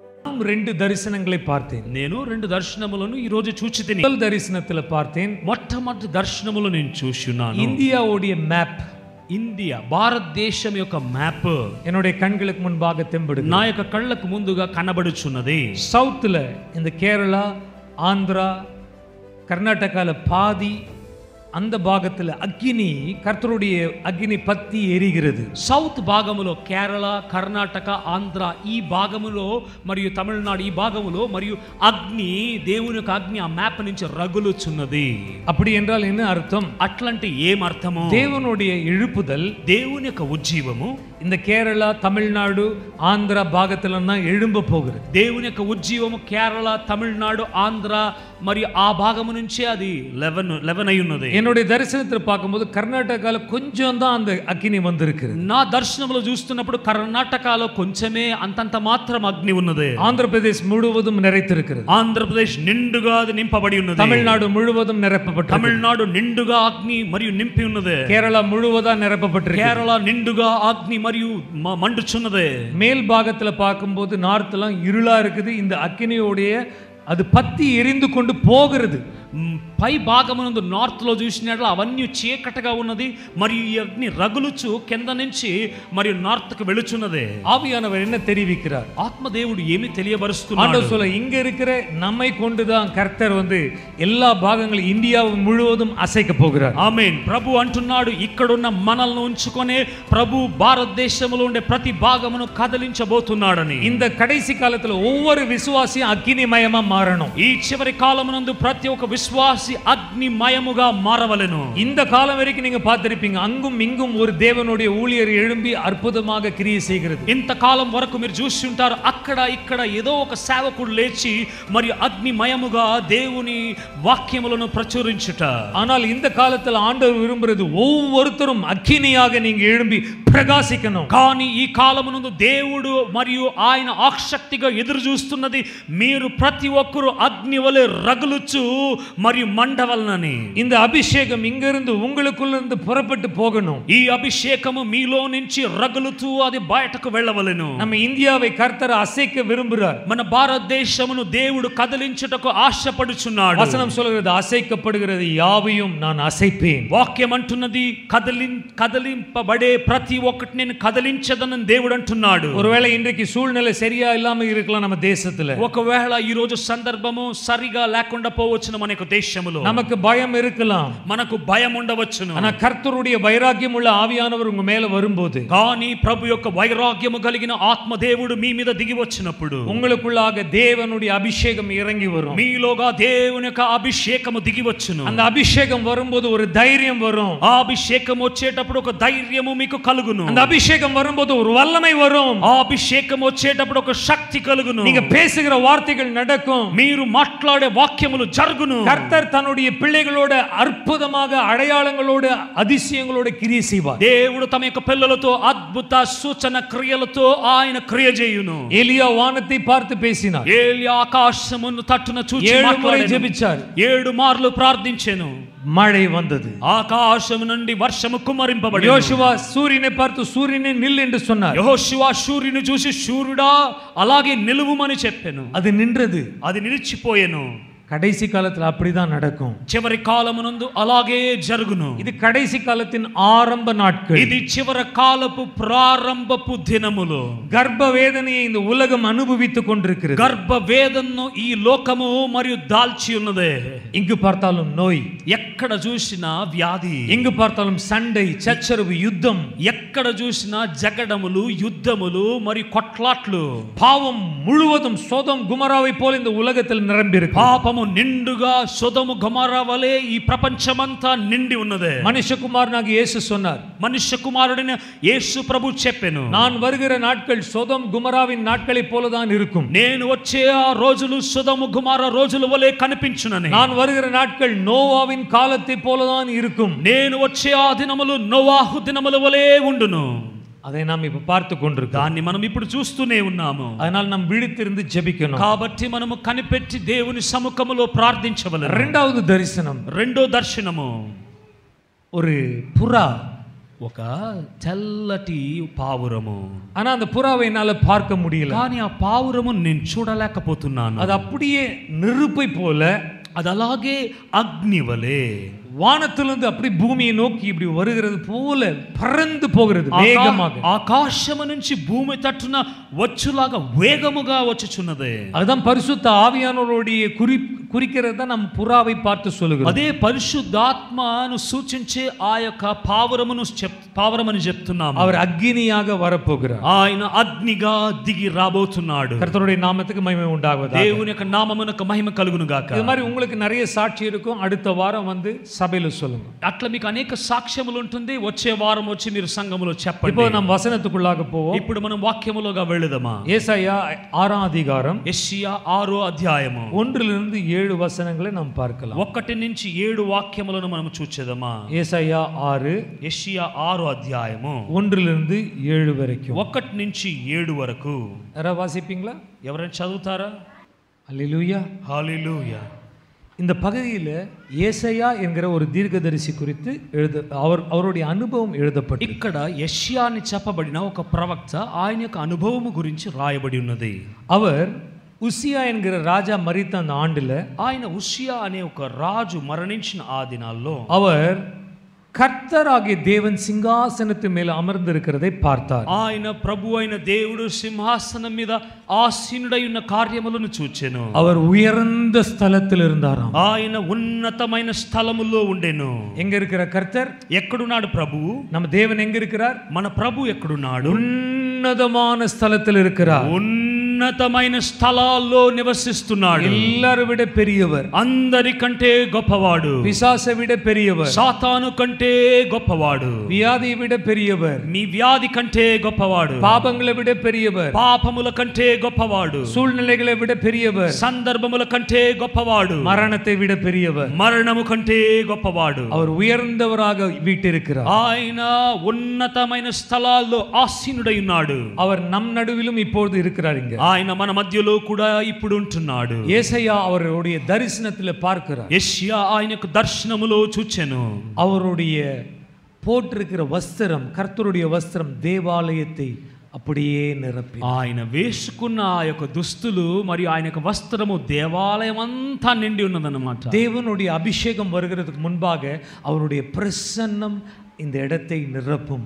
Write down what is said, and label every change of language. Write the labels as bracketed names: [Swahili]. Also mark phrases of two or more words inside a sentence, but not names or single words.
[Tamil] రెండు దర్శనங்களை பார்த்தேன். [Telugu] నేను రెండు దర్శనములను ఈ రోజు చూచితిని. [Tamil] முதல் దర్శనத்துல பார்த்தேன். [Telugu] మొట్టమొదటి దర్శనములో నేను చూస్తున్నాను. [Tamil] இந்தியாவுடைய மேப், [Telugu] ఇండియా భారతదేశం యొక్క మ్యాప్ [Tamil] என்னுடைய கண்களுக்கு முன்பாக தென்படுது. [Telugu] నా యొక్క కళ్ళకు ముందుగా కనబడుచున్నది. [Tamil] சவுத்துல இந்த கேரளா, ஆந்திரா, கர்நாடகால பாதி அந்த பாகத்துல அக்னி, கர்த்தருடைய அக்னி பத்தி எரிகிறது. [Telugu] సౌత్ భాగములో కేరళ, కర్ణాటక, ఆంధ్ర ఈ భాగములో మరియు తమిళనాడు ఈ భాగములో మరియు అగ్ని, దేవుని యొక్క అగ్ని ఆ మ్యాప్ నుంచి రగులుచున్నది. [Tamil] அப்படி என்றால் என்ன அர்த்தம்? [Telugu] అట్లంటే ఏం అర్థము? [Tamil] தேவனுடைய எழுப்புதல் [Telugu] దేవుని యొక్క ఉజ్జీవము [Tamil] இந்த கேரளா, தமிழ்நாடு, ஆந்திரா பாகத்துல தான் எழும்ப போகிறது. [Telugu] దేవుని యొక్క ఉజ్జీవము కేరళ, తమిళనాడు, ఆంధ్ర మరియు ఆ భాగము నుంచే అది 11 అయి ఉన్నది. [Tamil] என்னுடைய தரிசனத்தில் பார்க்கும்போது கர்நாடகால கொஞ்சம் தான் அந்த அக்னி வந்திருக்கிறது. [Telugu] నా దర్శనములో చూస్తున్నప్పుడు కర్ణాటకలో కొంచెమే అంతంత మాత్రం అగ్ని ఉన్నది. [Tamil] ஆந்திரபிரதேஷ் முழுவதும் நிறைத்திருக்கிறது. [Telugu] ఆంధ్రప్రదేశ్ నిండుగా అది నింపబడి ఉన్నది. [Tamil] தமிழ்நாடு முழுவதும் நிரப்பப்பட்டது. [Telugu] తమిళనాడు నిండుగా అగ్ని మరియు నింపి ఉన్నది. [Tamil] கேரளா முழுவதா நிரப்பப்பட்டிருக்கு. [Telugu] కేరళ నిండుగా అగ్ని మరియు మండుచున్నది. [Tamil] மேல் பாகத்துல பார்க்கும்போது நார்த்லாம் இருளா இருக்குது. இந்த அக்னியோடைய அது பத்தி எரிந்து கொண்டு போகிறது. [Telugu] పై భాగమునందు నార్త్ లో చూసినట్లు అవన్నీ చీకటిగా ఉన్నది మరియు ఈ అగ్ని రగులుచు కింద నుంచి మరియు నార్త్ కు వెళుచున్నది. [Tamil] ஆவியானவர் என்ன தெரிவிக்கிறார்? [Telugu] ఆత్మదేవుడు ఏమి తెలియబరుస్తున్నాడు? [Tamil] ஆண்டவர் சொல்ல, இங்க இருக்கிற நம்மை கொண்டுதான் கர்த்தர் எல்லா பாகங்களும் இந்தியா முழுவதும் அசைக்க போகிறார். [Telugu] ఆమేన్. ప్రభు అంటున్నాడు, ఇక్కడున్న మనల్ని ఉంచుకొని ప్రభు భారతదేశంలో ఉండే ప్రతి భాగమును కదిలించబోతున్నాడని. [Tamil] இந்த கடைசி காலத்துல ஒவ்வொரு விசுவாசியும் அக்னிமயமா மாறணும். [Telugu] ఈ చివరి కాలమునందు ప్రతి ఒక్క విశ్వాసి అగ్నిమయముగా మారవలెను. [Tamil] இந்த காலம் வரைக்கும் நீங்க பார்த்திருப்பீங்க, அங்கும் இங்கும் ஒரு தேவனுடைய ஊழியர் எழும்பி அற்புதமாக கிரியை செய்கிறது. [Telugu] ఇంతకాలం వరకు మీరు చూసి ఉంటారు, అక్కడ ఇక్కడ ఏదో ఒక సేవకుడు లేచి మరియు అగ్నిమయముగా దేవుని వాక్యములను ప్రచురించుట. [Tamil] ஆனால் இந்த காலத்துல ஆண்டவர் விரும்புறது ஒவ்வொருத்தரும் அக்கினியாக நீங்க எழும்பி ప్రకాశికను. [Telugu] కానీ ఈ కాలమునందు దేవుడు మరియు ఆయన ఆసక్తిగా ఎదురు చూస్తున్నది మీరు ప్రతి ఒక్కరు అగ్ని వలె రగులుచు మరియు మండవలనని. [Tamil] இந்த அபிஷேகம் இங்கிருந்து உங்களுக்குள்ளிருந்து புறப்பட்டு போகணும். [Telugu] ఈ అభిషేకము మీలో నుంచి రగులుతూ అది బయటకు వెళ్ళవలెను. [Tamil] நம்ம இந்தியாவை கர்த்தர் அசைக்க விரும்புகிறார். [Telugu] మన భారతదేశమును దేవుడు కదిలించుటకు ఆశపడుచున్నాడు. [Tamil] வசனம் சொல்கிறது, அசைக்கப்படுகிறது யாவையும் நான் அசைப்பேன். [Telugu] వాక్యం అంటున్నది, కదిలింపబడే ప్రతి ఒక్కటి నేను కదిలించదనని దేవుడు అంటున్నాడు. [Tamil] ஒருவேளை இன்றைக்கு சூழ்நிலை சரியா இல்லாம இருக்கலாம் நம்ம தேசத்துல. [Telugu] ఒకవేళ ఈ రోజు సందర్భము సరిగా లేకుండా పోవచ్చును మన యొక్క దేశములో. [Tamil] நமக்கு பயம் இருக்கலாம், [Telugu] మనకు భయం ఉండవచ్చును. [Tamil] ஆனா கர்த்தருடைய வைராக்கியம் உள்ள ஆவியானவர் உங்க மேல வரும்போது, [Telugu] కానీ ప్రభు యొక్క వైరాగ్యము కలిగిన ఆత్మదేవుడు మీ మీద దిగి వచ్చినప్పుడు [Tamil] உங்களுக்குள்ளாக தேவனுடைய அபிஷேகம் இறங்கி வரும். [Telugu] మీలోగా దేవుని యొక్క అభిషేకము దిగి వచ్చును. [Tamil] அந்த அபிஷேகம் வரும்போது ஒரு தைரியம் வரும். [Telugu] ఆ అభిషేకం వచ్చేటప్పుడు ఒక ధైర్యము మీకు కలుగును. [Tamil] அந்த அபிஷேகம் வரும்போது ஒரு வல்லமை வரும். [Telugu] ఆ అభిషేకం వచ్చేటప్పుడు ఒక శక్తి కలుగును. [Tamil] நீங்க பேசுகிற வார்த்தைகள் நடக்கும். [Telugu] మీరు మాట్లాడే వాక్యములు జరుగును. [Tamil] கர்த்தர் தன்னுடைய பிள்ளைகளோட அற்புதமாக அடையாளங்களோட அதிசயங்களோட கிரியை செய்வார். [Telugu] దేవుడు తమ యొక్క పిల్లలతో అద్భుత సూచన క్రియలతో ఆయన క్రియ చేయును. [Tamil] எலியா வானத்தை பார்த்து பேசினார். [Telugu] ఏలియా ఆకాశమును తట్టున చూచి [Tamil] 7 முறை [Telugu] మాట్లాడాడు. [Tamil] ஜெபிச்சார். [Telugu] 7 మార్లు ప్రార్థించెను. [Tamil] மழை வந்தது. [Telugu] ఆకాశము నుండి వర్షము కుమ్మరింపబడింది. [Tamil] யோசுவா சூரியனை பார்த்து சூரியனே நில் என்று சொன்னார். [Telugu] యెహోషువ సూర్యుని చూసి సూర్యుడా అలాగే నిలువుమని చెప్పెను. [Tamil] அது నిండ్రது. [Telugu] అది నిలిచిపోయెను. [Tamil] கடைசி காலத்துல அப்படிதான் நடக்கும். [Telugu] చివరి కాలమునందు అలాగే జరుగును. [Tamil] இது கடைசி காலத்தின் ஆரம்ப நாட்கள். [Telugu] ఇది చివరి కాలపు ప్రారంభపు దినములు. [Tamil] கர்ப்ப வேதனையை இந்த உலகம் அனுபவித்துக் கொண்டிருக்கிறது. [Telugu] గర్భ వేదనను ఈ లోకము మరియు దాల్చి ఉన్నదే. [Tamil] இங்கு பார்த்தாலும் நோய், [Telugu] ఎక్కడ చూసినా వ్యాధి, [Tamil] இங்கு பார்த்தாலும் சண்டை, சச்சரவு, யுத்தம், [Telugu] ఎక్కడ చూసినా జగడములు, యుద్ధములు మరియు కొట్లాట్లు. [Tamil] பாவம் முழுவதும் சோதம் குமராவை போல இந்த உலகத்தில் நிரம்பி இருக்கு. [Telugu] పాపము నిండుగా సొదొమ గొమొర్రా వలె ఈ ప్రపంచమంతా నిండి ఉన్నదే. [Tamil] மனுஷகுமாரனாகிய இயேசு சொன்னார், [Telugu] మనుష్య కుమారుడైన యేసు ప్రభు చెప్పెను, [Tamil] நான் வருகிற நாட்கள் சோதம் குமராவின் நாட்களைப் போலதான் இருக்கும். [Telugu] నేను వచ్చే ఆ రోజులు సొదొమ గొమొర్రా రోజుల వలె కనిపించునని. [Tamil] நான் வருகிற நாட்கள் நோவாவின் காலத்தைப் போலதான் இருக்கும். [Telugu] నేను వచ్చే ఆ దినములు నోవాహు దినముల వలె ఉండును. [Tamil] அதை நாம் இப்ப பார்த்து கொண்டிருக்கோம். [Telugu] దాన్ని మనం ఇప్పుడు చూస్తూనే ఉన్నాము. [Tamil] அதனால் நாம் விழித்திருந்து ஜெபிக்கணும். [Telugu] కాబట్టి మనము కనిపెట్టి దేవుని సముఖములో ప్రార్థించవలెను. [Tamil] இரண்டாவது தரிசனம், [Telugu] రెండో దర్శనము, [Tamil] ஒரு புறா [Telugu] ఒక తెల్లటి పావురము. [Tamil] ஆனா அந்த புறாவை என்னால பார்க்க முடியல. [Telugu] కానీ ఆ పావురము నేను చూడలేకపోతున్నాను. [Tamil] அது அப்படியே நெருப்பை போல, [Telugu] అది అలాగే అగ్ని వలె [Tamil] வானத்திலிருந்து அப்படி பூமியை நோக்கி இப்படி வருகிறது போல பறந்து போகிறது வேகமாக. [Telugu] ఆకాశము నుంచి భూమి తట్టున వచ్చులాగా వేగముగా వచ్చుచున్నది. [Tamil] அதுதான் பரிசுத்த ஆவியானவருடைய குறிக்கிறத நம்ம புறாவை பார்த்து சொல்லுகிறோம். [Telugu] అదే పరిశుద్ధాత్మను సూచించే ఆ యొక్క పావురమని చెప్తున్నాము. [Tamil] அவர் அக்னியாக வரப்போகிறார். [Telugu] ఆయన అగ్నిగా దిగి రాబోతున్నాడు. [Tamil] கர்த்தருடைய நாமத்துக்கு மகிமை உண்டாகுவதாக. [Telugu] దేవుని యొక్క నామమునకు మహిమ కలుగును గాక. [Tamil] இது மாதிரி உங்களுக்கு நிறைய சாட்சி இருக்கும். அடுத்த வாரம் வந்து சபையில சொல்லுங்க. [Telugu] అట్లా మీకు అనేక సాక్ష్యములు ఉంటుంది. వచ్చే వారం వచ్చి మీరు సంఘములో చెప్పండి. [Tamil] இப்போ நம்ம వசனத்துக்குள்ளாக போவோம். [Telugu] ఇప్పుడు మనం వాక్యములోగా వెళుదామా. [Tamil] ஏசாயா 6ஆம் அதிகாரம், [Telugu] యెషయా 6వ అధ్యాయము [Tamil] 1 7 వచనங்களை நாம் பார்க்கலாம். [Telugu] 1 నుంచి 7 వాక్యములను మనం చూచెదమా. [Tamil] ஏசாயா 6, [Telugu] యెషయా 6వ అధ్యాయము [Tamil] 1 7 வரைக்கும். [Telugu] 1 నుంచి 7 వరకు. [Tamil] யாரா வாசிப்பீங்களா? [Telugu] ఎవరైనా చదువుతారా? [Tamil] அல்லேலூயா. [Telugu] హల్లెలూయా. [Tamil] இந்த பகுதியில் ஏசாயா என்கிற ஒரு தீர்க்கதரிசி குறித்து அவருடைய அனுபவம் எழுதப்பட்டு, [Telugu] ఇక్కడ యెషయా అని చెప్పబడిన ఒక ప్రవక్త ఆయన యొక్క అనుభవము గురించి రాయబడి ఉన్నది. [Tamil] அவர் உசியா என்கிற ராஜா மரித்த அந்த ஆண்டுல, [Telugu] ఆయన ఉషియా అనే ఒక రాజు మరణించిన ఆ దినాల్లో [Tamil] அவர் கர்த்தராகிய தேவன் சிங்காசனத்து மேல் அமர்ந்திருக்கிறதை பார்த்தார். [Telugu] ఆయన ప్రభు అయిన దేవుడు సింహాసనం మీద ఆసీనుడై ఉన్న కార్యములను చూచెను. [Tamil] அவர் உயர்ந்த ஸ்தலத்தில் இருந்தாராம். [Telugu] ఆయన ఉన్నతమైన స్థలములో ఉండెను. [Tamil] எங்க இருக்கிற கர்த்தர்? [Telugu] ఎక్కడున్నాడు ప్రభు? [Tamil] நம்ம தேவன் எங்க இருக்கிறார்? [Telugu] మన ప్రభు ఎక్కడున్నాడు? [Tamil] ఉన్నతமான స్థలத்தில் இருக்கிறார். [Telugu] ఉన్నతమైన స్థలాల్లో నివసిస్తున్నాడు. [Tamil] எல்லாரை விட பெரியவர், [Telugu] అందరికంటే గొప్పవాడు. [Tamil] பிசாசை விட பெரியவர், [Telugu] సాతాను కంటే గొప్పవాడు. [Tamil] வியாதியை விட பெரியவர், [Telugu] మీ వ్యాధి కంటే గొప్పవాడు. [Tamil] பாபங்களை விட பெரியவர், [Telugu] పాపముల కంటే గొప్పవాడు. [Tamil] சூழ்நிலைகளை விட பெரியவர், [Telugu] సందర్భముల కంటే గొప్పవాడు. [Tamil] மரணத்தை விட பெரியவர், [Telugu] మరణము కంటే గొప్పవాడు. [Tamil] அவர் உயர்ந்தவராக வீட்டிருக்கிறார். [Telugu] ఆయన ఉన్నతమైన స్థలాల్లో ఆసీనుడై ఉన్నాడు. [Tamil] அவர் நம் நடுவிலும் இப்பொழுது இருக்கிறார். இங்க [Telugu] ఆయన మన మధ్యలో కూడా ఇప్పుడు ఉంటున్నాడు. [Tamil] ஏசாயா அவருடைய தரிசனத்தில் பார்க்கிறார். [Telugu] యెషయా ఆయన యొక్క దర్శనములో చూచెను. [Tamil] அவருடைய போட்டிருக்கிற வஸ்திரம், கர்த்தருடைய வஸ்திரம் தேவாலயத்தை அப்படியே நிரப்பி, [Telugu] ఆయన వేసుకున్న ఆ యొక్క దుస్తులు మరియు ఆయన యొక్క వస్త్రము దేవాలయం అంతా నిండి ఉన్నదన్నమాట. [Tamil] தேவனுடைய அபிஷேகம் வருகிறதுக்கு முன்பாக அவருடைய பிரசன்னம் இந்த இடத்தை நிரப்பும்.